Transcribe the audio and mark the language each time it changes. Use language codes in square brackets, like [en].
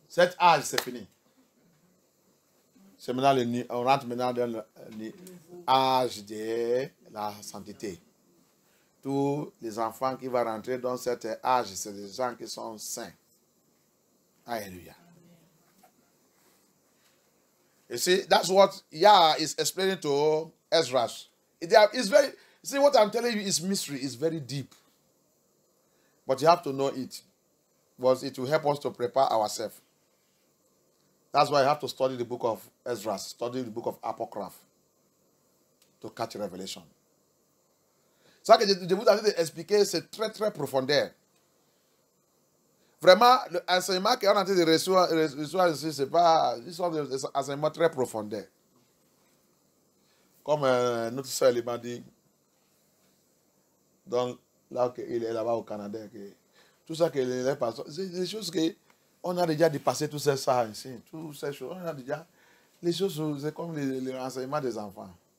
[fr] Cet âge, c'est fini. C'est maintenant on rentre maintenant dans l'âge de la sainteté. Tous les enfants qui vont rentrer dans cet âge, c'est des gens qui sont saints. Alléluia. [en] You see, that's what Yah is explaining to Ezra. It's very, see what I'm telling you is mystery, it's very deep. But you have to know it. Because it will help us to prepare ourselves. That's why you have to study the book of Ezra, study the book of Apocrypha to catch revelation. [fr] Ça que je vous ai expliqué, c'est très très profondeur. Vraiment, l'enseignement qu'on a en train de recevoir ici, c'est pas, ils sont des enseignements très profondeurs. Comme notre soeur m'a dit, donc là qu'il est là-bas au Canada, que tout ça que les pasteurs, c'est des choses que on a déjà dépassé tout ça ici, toutes ces choses, on a déjà, les choses, c'est comme les renseignements des enfants.